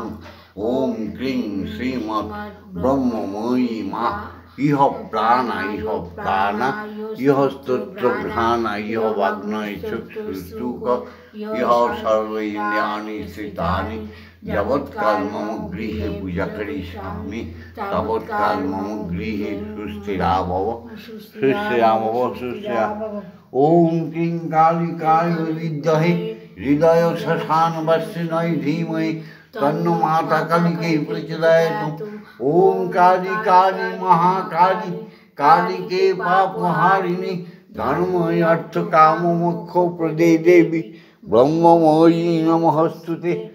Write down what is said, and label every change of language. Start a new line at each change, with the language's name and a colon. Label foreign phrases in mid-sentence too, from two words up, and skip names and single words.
Sanskrit: ওম ক্রিং শ্রীমৎ ব্রহ্মময়ী মা ইহ প্রাণা ইহ স্তোত্র ঘ্রাণা ইহ বাগ্নয় চক্ষুষ্টুক ইহ সর্ব ইন্দ্রিয়াণি স্থিতানি যাবৎকাল মম গৃহে পূজা করিষ্যামি তাবৎকাল মম গৃহে সুস্থিরা ভব সুস্থিরা ভব সুস্থিরা। ওম ক্রিং কালিকায় বিদ্মহে হৃদয় শ্মশান বাসিনয় ধীমহি তন্নো মাতা কালিকে প্রচোদয়াৎ। ওম কালী কালী মহাকালী কালিকে পাপহারিণী ধর্মময়ী অর্থ কাম মোক্ষ প্রদে দেবী ব্রহ্মময়ী নমস্তুতে।